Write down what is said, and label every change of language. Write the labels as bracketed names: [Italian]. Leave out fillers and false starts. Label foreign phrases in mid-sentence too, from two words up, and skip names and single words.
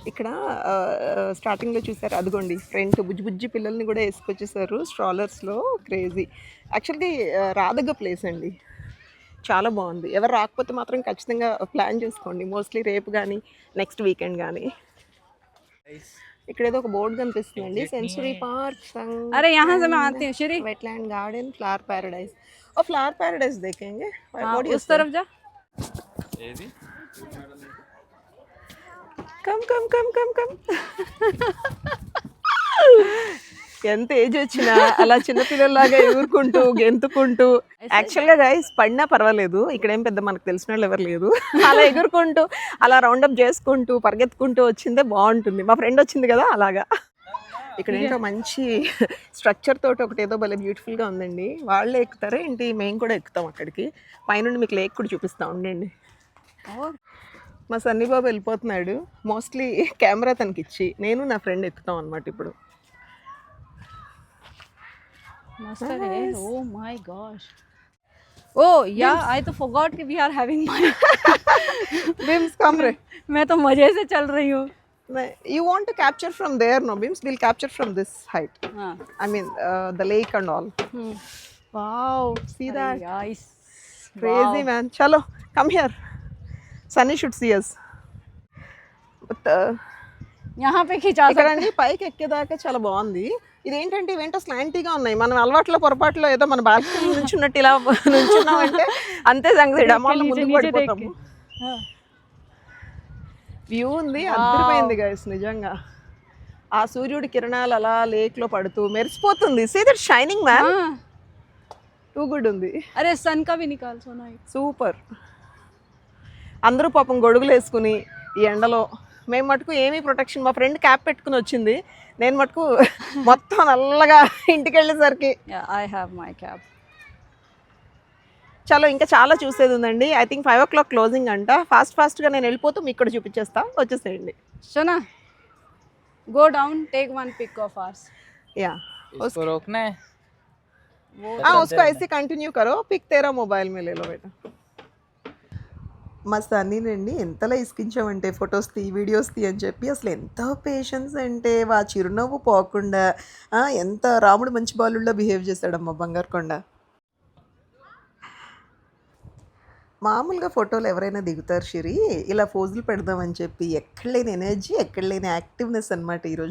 [Telugu] ఇక్కడ స్టార్టింగ్లో చూసారు అదిగోండి ఫ్రంట్ బుజ్జి బుజ్జి పిల్లల్ని కూడా వేసుకొచ్చేసారు స్ట్రాలర్స్లో. క్రేజీ. యాక్చువల్గా రాదగ్గ ప్లేస్ అండి, చాలా బాగుంది. ఎవరు రాకపోతే మాత్రం ఖచ్చితంగా ప్లాన్ చేసుకోండి, మోస్ట్లీ రేపు కానీ నెక్స్ట్ వీకెండ్ కానీ. ఇక్కడ ఏదో ఒక బోర్డు కనిపిస్తుందండి, సెంచరీ పార్క్ [Hindi] अरे यहाँ से मैं आती हूँ श्री वेटलैंड गार्डन फ्लावर पैराडाइज. और फ्लावर पैराडाइज देखेंगे. हाँ, उस तरफ जा [Telugu] కమ్ కమ్ కమ్ కమ్ కమ్. ఎంత ఏజ్ వచ్చినా అలా చిన్నపిల్లల్లాగా ఎగురుకుంటూ గెంతుకుంటూ, యాక్చువల్గా గైస్ పడినా పర్వాలేదు, ఇక్కడ ఏం పెద్ద మనకు తెలిసిన వాళ్ళు ఎవరు లేదు, అలా ఎగురుకుంటూ అలా రౌండప్ చేసుకుంటూ పరిగెత్తుకుంటూ వచ్చిందే బాగుంటుంది. మా ఫ్రెండ్ వచ్చింది కదా అలాగా. ఇక్కడ ఏంటో మంచి స్ట్రక్చర్ తోటి ఒకటి ఏదో భలే బ్యూటిఫుల్గా ఉందండి. వాళ్ళే ఎక్కుతారా ఏంటి, మేము కూడా ఎక్కుతాం అక్కడికి. పైనుండి మీకు లేక్ కూడా చూపిస్తా ఉండండి. మా సన్నీ బాబు వెళ్ళిపోతున్నాడు, మోస్ట్లీ కెమెరా తనకి ఇచ్చి నేను నా ఫ్రెండ్ ఎక్కుతాం అనమాట ఇప్పుడు. [Hindi] मस्त है. [English] Oh my gosh. Oh yeah, I [Hindi] तो forgot कि [English] we are having my. Bims, come re. [Hindi] मैं तो मजे से चल रही हूँ. [English] You want to capture from there, no Bims? We'll capture from this height. [Hindi] हाँ. [English] I mean the lake and all. Wow, see that? Nice. Crazy man. [Hindi] Chalo, [English] come here. Sunny should see us. But [Hindi] यहाँ पे खिंचा [Telugu] ఇక్కడ అండి పైకి ఎక్కేదాకా చాలా బాగుంది. ఇదేంటంటే ఇవేంటో స్లాంటీగా ఉన్నాయి. మనం అలవాట్లో పొరపాట్లో ఏదో మన బాల్కనీ నుంచున్నట్టు ఇలా నుంచున్నామంటే అంతే సంగతి, డమాల్లో ముందుకు పడిపోతాము. వ్యూ ఉంది, అద్భుతమైంది గైస్ నిజంగా. ఆ సూర్యుడి కిరణాలు అలా లేక్లో పడుతూ మెరిసిపోతుంది. [English] see that shining man, too good [Telugu] ఉంది. [Hindi] अरे सन का भी निकाल सोना. [Telugu] సూపర్. అందరూ పాపం గొడుగులు వేసుకుని ఈ ఎండలో, మేము మటుకు ఏమీ ప్రొటెక్షన్, మా ఫ్రెండ్ క్యాప్ పెట్టుకుని వచ్చింది, నేను మటుకు మొత్తం నల్లగా ఇంటికి వెళ్ళేసరికి. [English] Yeah, I have my cap. [Telugu] చలో ఇంకా చాలా చూసేది ఉందండి. [English] I think 5 o'clock [Telugu] క్లోజింగ్ అంట. ఫాస్ట్గా నేను వెళ్ళిపోతూ మీకు ఇక్కడ చూపించేస్తా, వచ్చేసేయండి. [Hindi] सोना, [English] go down, take one pic of ours. [Hindi] या उसको रोकना है. हाँ, उसको ऐसे कंटिन्यू करो, पिक तेरा मोबाइल में ले लो बेटा. [Telugu] మా సన్నీనండి ఎంతలా ఇసుకించామంటే ఫొటోస్ తీ వీడియోస్ తీ అని చెప్పి, అసలు ఎంత పేషెన్స్ అంటే వా చిరునవ్వు పోకుండా ఎంత రాముడు మంచి బాలుల్లో బిహేవ్ చేశాడమ్మా బంగారు కొండ. మామూలుగా ఫోటోలు ఎవరైనా దిగుతారు షిరి, ఇలా పోజులు పెడదామని చెప్పి ఎక్కడ లేని ఎనర్జీ, ఎక్కడ లేని యాక్టివ్నెస్ అనమాట ఈరోజు.